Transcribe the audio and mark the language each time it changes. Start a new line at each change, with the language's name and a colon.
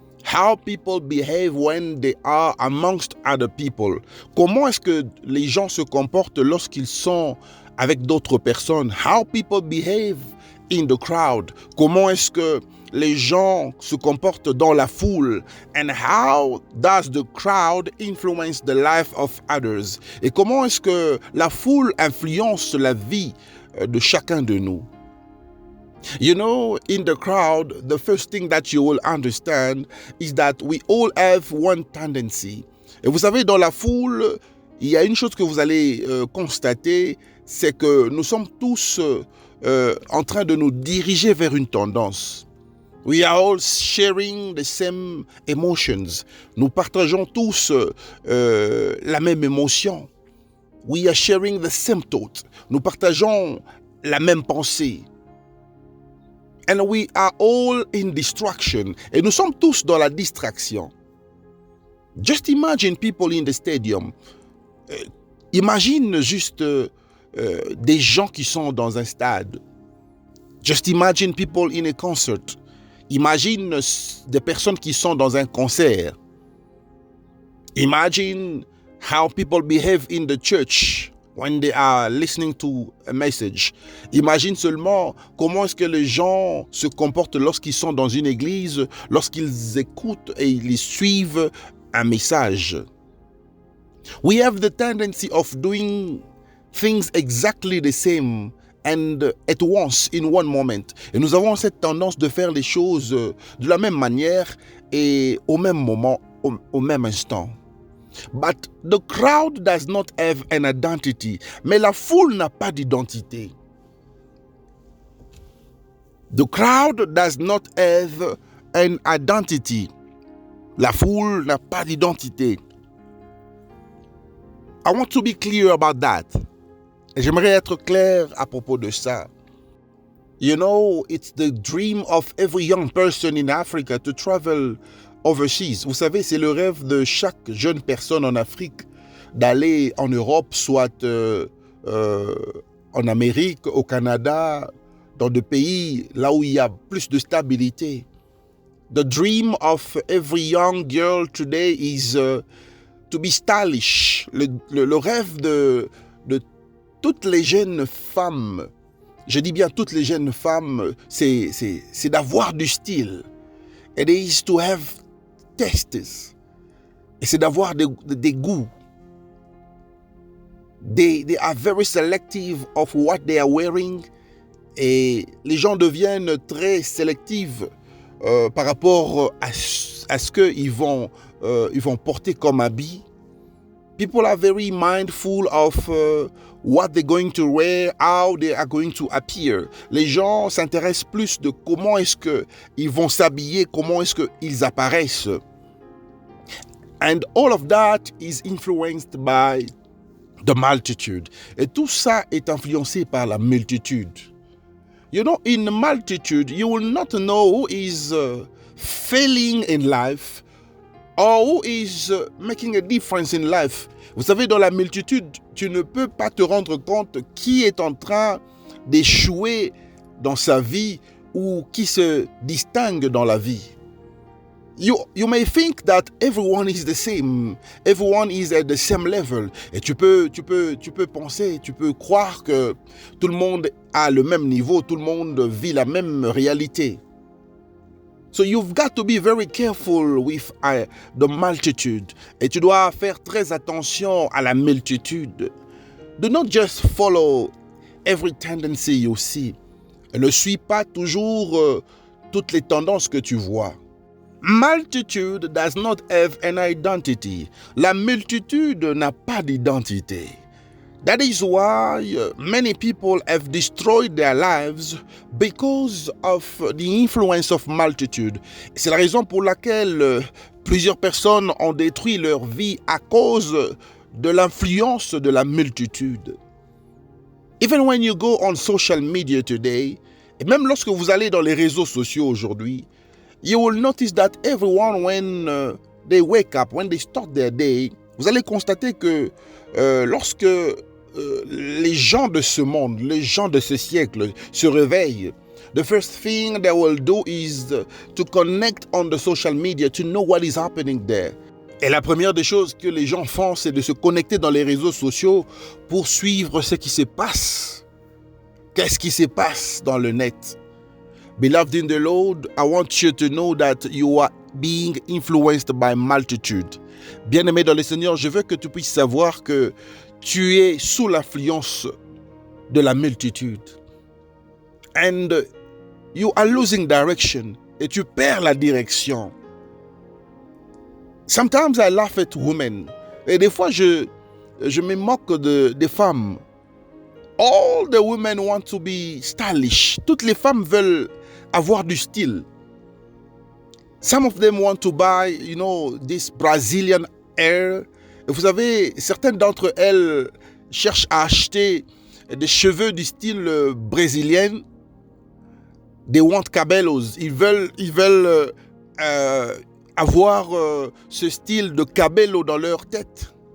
English: How people behave when they are amongst other people.
French: Comment est-ce que les gens se comportent lorsqu'ils sont avec d'autres personnes?
English: How people behave in the crowd.
French: Comment est-ce que les gens se comportent dans la foule?
English: And how does the crowd influence the life of others?
French: Et comment est-ce que la foule influence la vie de chacun de nous?
English: You know, in the crowd, the first thing that you will understand is that we all have one tendency.
French: Et vous savez, dans la foule, il y a une chose que vous allez constater, c'est que nous sommes tous en train de nous diriger vers une tendance.
English: We are all sharing the same emotions.
French: Nous partageons tous la même émotion.
English: We are sharing the same thought.
French: Nous partageons la même pensée.
English: And we are all in distraction.
French: Et nous sommes tous dans la distraction.
English: Just imagine people in the stadium.
French: Imagine juste des gens qui sont dans un stade.
English: Just imagine people in a concert.
French: Imagine des personnes qui sont dans un concert.
English: Imagine how people behave in the church when they are listening to a message.
French: Imagine seulement comment est-ce que les gens se comportent lorsqu'ils sont dans une église, lorsqu'ils écoutent et ils suivent un message.
English: We have the tendency of doing things exactly the same and at once in one moment.
French: Et nous avons cette tendance de faire les choses de la même manière et au même moment, au même instant.
English: But the crowd does not have an identity.
French: Mais la foule n'a pas d'identité.
English: The crowd does not have an identity.
French: La foule n'a pas d'identité.
English: I want to be clear about that.
French: J'aimerais être clair à propos de ça.
English: You know, it's the dream of every young person in Africa to travel overseas.
French: Vous savez, c'est le rêve de chaque jeune personne en Afrique d'aller en Europe, soit en Amérique, au Canada, dans des pays là où il y a plus de stabilité.
English: The dream of every young girl today is to be stylish.
French: Le rêve de toutes les jeunes femmes, je dis bien toutes les jeunes femmes, c'est d'avoir du style.
English: It is to have tastes.
French: Et c'est d'avoir des goûts.
English: They are very selective of what they are wearing.
French: Et les gens deviennent très sélectifs par rapport à ce qu'ils vont porter comme habit.
English: People are very mindful of what they're going to wear, how they are going to appear.
French: Les gens s'intéressent plus de comment est-ce qu'ils vont s'habiller, comment est-ce qu'ils apparaissent.
English: And all of that is influenced by the multitude.
French: Et tout ça est influencé par la multitude.
English: You know, in the multitude, you will not know who is failing in life or who is making a difference in life.
French: Vous savez, dans la multitude, tu ne peux pas te rendre compte qui est en train d'échouer dans sa vie ou qui se distingue dans la vie.
English: You may think that everyone is the same. Everyone is at the same level.
French: Et tu peux penser, tu peux croire que tout le monde a le même niveau, tout le monde vit la même réalité.
English: So you've got to be very careful with the multitude.
French: Et tu dois faire très attention à la multitude.
English: Do not just follow every tendency you see.
French: Ne suis pas toujours toutes les tendances que tu vois.
English: Multitude does not have an identity.
French: La multitude n'a pas d'identité.
English: That is why many people have destroyed their lives because of the influence of multitude.
French: C'est la raison pour laquelle plusieurs personnes ont détruit leur vie à cause de l'influence de la multitude.
English: Even when you go on social media today,
French: et même lorsque vous allez dans les réseaux sociaux aujourd'hui,
English: you will notice that everyone, when they wake up, when they start their day,
French: vous allez constater que lorsque les gens de ce monde, les gens de ce siècle se réveillent,
English: the first thing they will do is to connect on the social media to know what is happening there.
French: Et la première des choses que les gens font, c'est de se connecter dans les réseaux sociaux pour suivre ce qui se passe. Qu'est-ce qui se passe dans le net?
English: Beloved in the Lord, I want you to know that you are being influenced by multitude.
French: Bien-aimé dans le Seigneur, je veux que tu puisses savoir que tu es sous l'influence de la multitude.
English: And you are losing direction.
French: Et tu perds la direction.
English: Sometimes I laugh at women.
French: Et des fois, je me moque des femmes.
English: All the women want to be stylish.
French: Toutes les femmes veulent avoir du style.
English: Some of them want to buy, this Brazilian hair.
French: Et vous savez, certaines d'entre elles cherchent à acheter des cheveux du style brésilien.
English: They want cabellos.
French: Ils veulent avoir ce style de cabello dans leur tête.